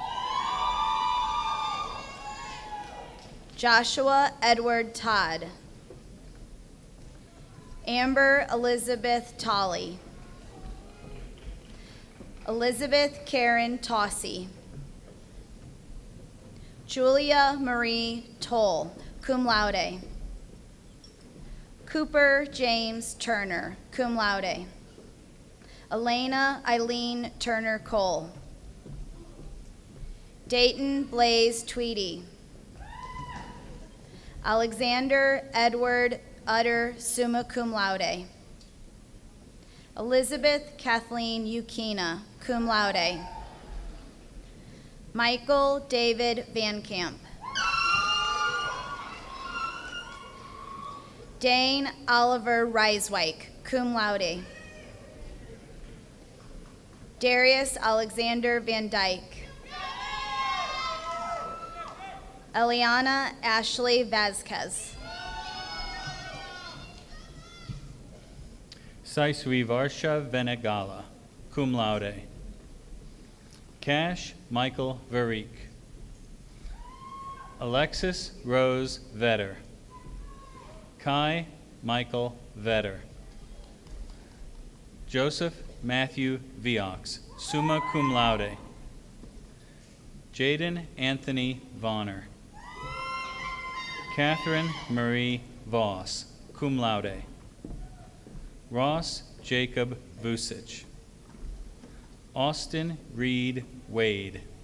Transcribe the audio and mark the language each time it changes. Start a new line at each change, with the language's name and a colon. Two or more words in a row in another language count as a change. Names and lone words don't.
English: Joshua Edward Todd. Amber Elizabeth Tolley. Elizabeth Karen Tossi. Julia Marie Toll,
Latin: cum laude.
English: Cooper James Turner,
Latin: cum laude.
English: Elena Eileen Turner Cole. Dayton Blaze Tweedy. Alexander Edward Utter,
Latin: summa cum laude.
English: Elizabeth Kathleen Ukina,
Latin: cum laude.
English: Michael David Van Camp. Dane Oliver Reiswijk,
Latin: cum laude.
English: Darius Alexander Van Dyke. Eliana Ashley Vasquez. Saisui Varsha Venegala,
Latin: cum laude.
English: Cash Michael Varik. Alexis Rose Vetter. Kai Michael Vetter. Joseph Matthew Viox,
Latin: summa cum laude.
English: Jaden Anthony Vonner. Catherine Marie Voss,
Latin: cum laude.
English: Ross Jacob Vucic. Austin Reed Wade.